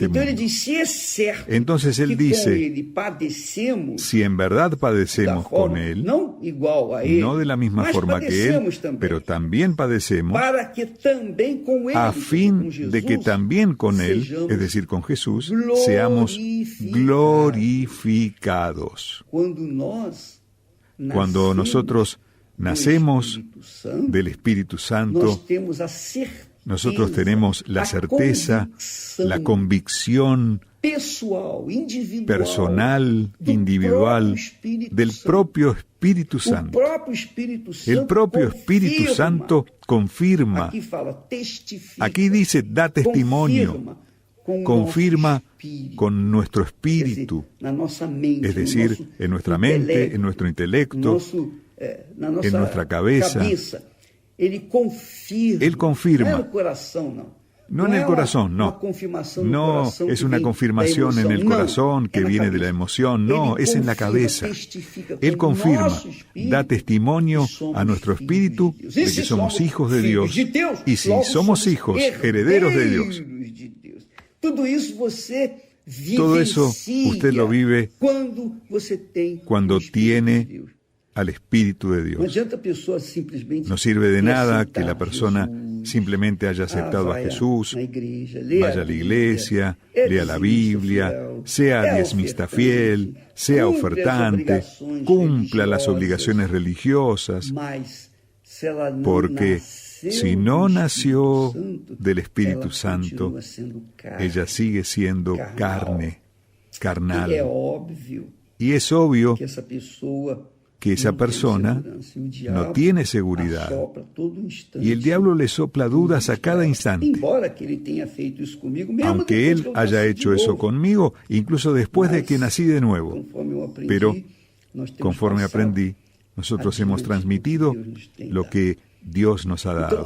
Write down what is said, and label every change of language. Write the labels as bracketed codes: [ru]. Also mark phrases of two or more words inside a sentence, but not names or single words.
[pt] Então ele mundo. diz, se é certo [es] Entonces él que dice, [pt] com ele padecemos [es] Si en verdad [pt] da [es] padecemos [pt] forma, [es] con Él, [pt] não igual a ele, [es] no de la misma [pt] mas [es] forma que Él, [pt] padecemos também, [es] pero también padecemos, [pt] para que também com ele, [es] a [pt] com [es] fin [pt] Jesus, [es] de que también con Él, [pt] sejamos [es] es decir, con Jesús, seamos glorificados. Cuando nosotros nacemos del Espíritu [pt] nós [es] Santo, [pt] temos a certeza, [es] nosotros tenemos la certeza, la convicción [pt] pessoal, individual, [es] personal, [pt] do [es] individual, [pt] próprio Espírito [es] del [pt] Santo. [es] propio Espíritu [pt] O [es] Santo. [pt] próprio Espírito Santo [es] El propio Espíritu [pt] confirma. [es] Santo confirma. [pt] Aqui fala, testifica. [es] Aquí dice, da testimonio, confirma con nuestro [pt] Quer [es] espíritu, [pt] dizer, na nossa mente, [es] es [pt] no [es] decir, [pt] nosso [es] en nuestra mente, [pt] intelecto, [es] en nuestro intelecto, [pt] na nossa [es] en nuestra cabeza. [pt] Ele confirma. [es] Él confirma. [pt] Não é no coração, não. [es] No en el corazón, no. [pt] Uma confirmação no [es] No [pt] coração [es] es [pt] que [es] una [pt] vem [es] confirmación [pt] da [es] en el [pt] emoção. [es] corazón [pt] Não, [es] que [pt] é na [es] viene de la [pt] cabeça. [es] emoción, no, [pt] Ele [es] es en la [pt] confirma, [es] cabeza. [pt] testifica [es] Él [pt] com o [es] confirma, [pt] nosso espírito [es] da testimonio [pt] que somos [es] a nuestro [pt] filhos [es] espíritu [pt] de Deus. [es] de [pt] E [es] que [pt] se [es] somos hijos de [pt] filhos [es] Dios. [pt] Deus, [es] Y si [pt] logo [es] somos hijos, herederos de Dios. [pt] de Deus. Tudo isso você [es] Todo eso [pt] vivencia [es] usted lo vive [pt] quando você tem [es] cuando [pt] o Espírito [es] tiene [pt] de Deus. [es] al Espíritu de [pt] Não [es] Dios. [pt] adianta a pessoa simplesmente [es] No sirve de nada que [pt] aceitar [es] la persona [pt] Jesus, [es] simplemente haya aceptado a [pt] vai [es] Jesús, [pt] na igreja, lê [es] vaya a la iglesia, [pt] é [es] lea la [pt] dizimista [es] Biblia, [pt] fiel, [es] sea [pt] é [es] diezmista [pt] ofertante, [es] fiel, sea [pt] cumpre as [es] ofertante, [pt] obrigações [es] cumpla las [pt] religiosas, [es] obligaciones religiosas, [pt] mas se ela não [es] porque [pt] nasceu [es] si no [pt] do [es] nació [pt] Espírito Santo, [es] del Espíritu [pt] ela [es] Santo, [pt] continua sendo carne. [es] ella sigue siendo carne, [pt] E é [es] carnal. [pt] óbvio [es] Y es obvio [pt] que essa pessoa [es] que esa persona no tiene seguridad. Y el diablo le sopla dudas a cada instante. Aunque él haya hecho eso conmigo, incluso después de que nací de nuevo. Pero, conforme aprendí, nosotros hemos transmitido lo que Dios nos ha dado.